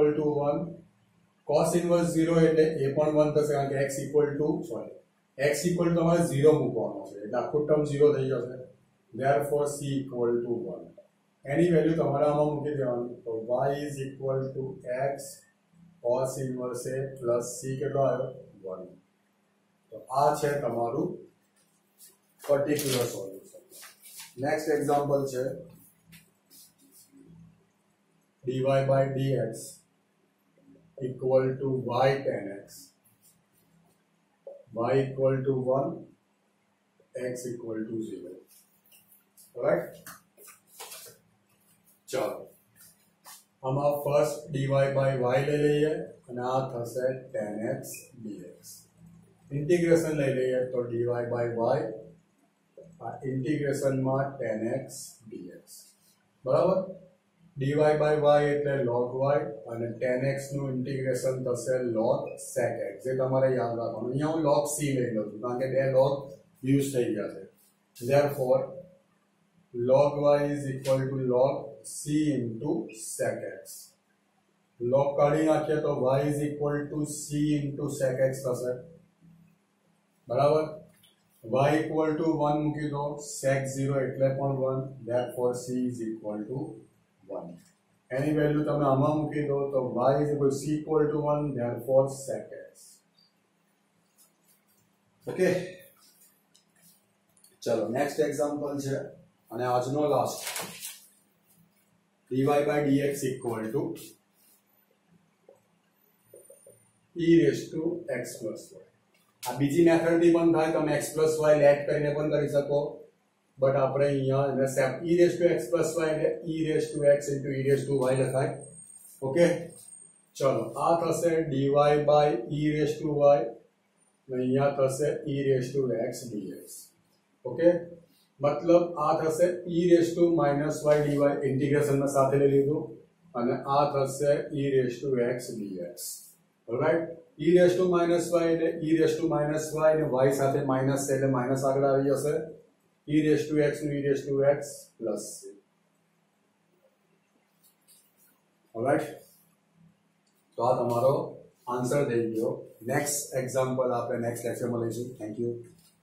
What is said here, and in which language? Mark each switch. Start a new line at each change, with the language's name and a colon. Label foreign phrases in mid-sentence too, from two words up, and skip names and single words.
English: to 1 cos inverse 0
Gujarati: એટલે એ પણ 1 થશે કારણ કે
English: x equal to x equal to
Gujarati: તમારે 0 મૂકવાનો છે એટલે આખું ટર્મ 0 થઈ જશે
English: therefore c equal to 1
Gujarati: એની વેલ્યુ તમારે આમાં મૂકી દેવાની તો
English: y is equal to x cos inverse a plus c
Gujarati: કેટલો આવ્યો 1 તો આ છે તમારું
English: particular solution next example
Gujarati: છે
English: dy by dx equal to y tan x y equal to 1 x equal to 0 right ચાલો
Gujarati: આમાં ફર્સ્ટ
English: dy by y
Gujarati: લઈ લઈએ અને આ થશે
English: tan x dx
Gujarati: ઇન્ટિગ્રેશન લઈ લઈએ તો
English: dy by y
Gujarati: આ ઇન્ટિગ્રેશનમાં
English: tan x dx
Gujarati: બરાબર.
English: dy by y
Gujarati: એટલે
English: log y
Gujarati: અને
English: tan x
Gujarati: નું ઇન્ટિગ્રેશન થશે
English: log sec x,
Gujarati: જે તમારે યાદ રાખવાનું. અહીંયા હું
English: log c
Gujarati: લઈ લઉં છું કારણ કે બે log યુઝ થઈ ગયા છે.
English: therefore log y is equal to log c into sec x. log
Gujarati: કાઢી નાખીએ તો
English: y is equal to c into sec x
Gujarati: થશે બરાબર.
English: y equal to 1
Gujarati: મૂકી દો,
English: sec 0
Gujarati: એટલે પણ
English: 1, therefore c is equal to 1.
Gujarati: એની વેલ્યુ તમે આમાં મૂકી દો તો
English: y is equal c equal to 1, therefore sec x.
Gujarati: ઓકે, ચલો નેક્સ્ટ એક્ઝામ્પલ છે અને આજનો લાસ્ટ.
English: dy by dx equal to e raised to x plus y.
Gujarati: આ બીજી મેથડથી પણ થાય, તમે
English: x plus y
Gujarati: લેટ કરીને પણ કરી શકો, બટ આપણે અહીંયા એને
English: e raised to x plus y
Gujarati: એટલે
English: e raised to x into e raised to y
Gujarati: લખાય. ઓકે, ચલો આ થશે
English: dy by e raised to y
Gujarati: અને અહીંયા થશે
English: e raised to x dx. ઓકે,
Gujarati: મતલબ આ થશે
English: e raised to minus y dy
Gujarati: ઇન્ટિગ્રેશનમાં સાથે લઈ લીધું અને આ થશે
English: e raised to x dx. ऑलराइट, e raised to minus y એટલે e raised to minus y અને y
Gujarati: સાથે માઈનસ છે એટલે માઈનસ આગળ આવી જશે.
English: e raised to x નું e raised to x પ્લસ c.
Gujarati: ऑलराइट, તો આ તમારો આન્સર થઈ ગયો. નેક્સ્ટ એક્ઝામ્પલ આપણે નેક્સ્ટ લેક્ચરમાં લઈશું.
English: thank you.